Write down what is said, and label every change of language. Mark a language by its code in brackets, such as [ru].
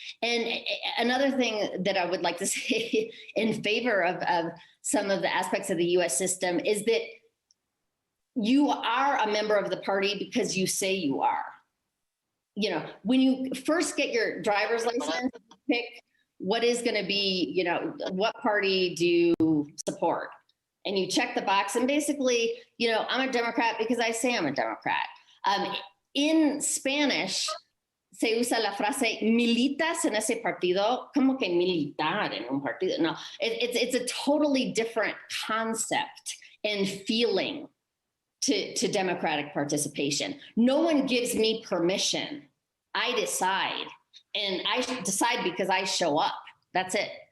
[en] And another thing that I would like to say in favor of some of the aspects of the US system is that you are a member of the party because you say you are. When you first get your driver's license, pick what is going to be, what party do you support? And you check the box and basically, I'm a Democrat because I say I'm a Democrat. In Spanish, [es] se usa la frase, militas en ese partido, como que militar en un partido. [en] No, it's a totally different concept and feeling to democratic participation. No one gives me permission. I decide, and I decide because I show up. That's it.